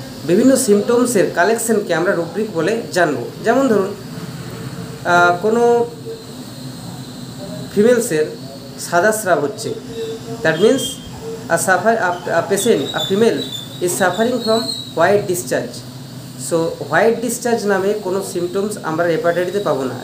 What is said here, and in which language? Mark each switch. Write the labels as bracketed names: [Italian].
[Bangla] বিভিন্ন সিমটমসের কালেকশনকে আমরা রুব্রিক বলে জানব। যেমন ধরুন, কোনো ফিমেলসের সাদা স্রাব হচ্ছে, [English] That means a patient, a female is suffering from white discharge. [Bangla] So white discharge নামে কোনো সিমটমস আমরা হেপাটাইটিসে পাবো না।